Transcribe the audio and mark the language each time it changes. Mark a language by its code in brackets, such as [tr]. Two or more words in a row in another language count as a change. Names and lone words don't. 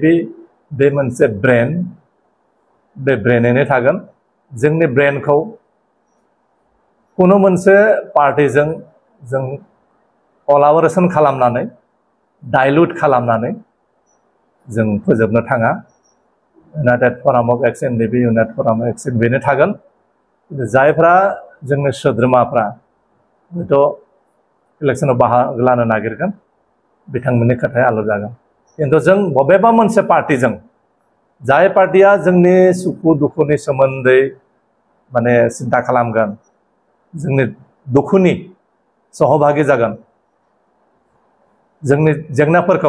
[brx] बे मोनसे ब्रेन बे ब्रेनैनो थागोन जोंनि ब्रेनखौ कुनु मोनसे पार्टीजों जों कलाबरेसन खालामनानै डाइल्युट खालामनानै जों फोजोबनो थाङा United Forum of Ex-NDB United Forum of Ex-NDB बेनो थागोन जायफ्रा जोंनि सोद्रोमाफ्रा हयथ' इलेक्शनाव बाहागो लानो नागिरगोन बिथांमोननि खोथाया आलदा जागोन किन्तु जों बबेबा मोनसे पार्टीजों जाय पार्टीया जोंनि सुखु दुखुनि सोमोन्दै माने सिन्ता खालामगोन जोंनि दुखुनि सहभागी जागोन जोंनि जेंनाफोरखौ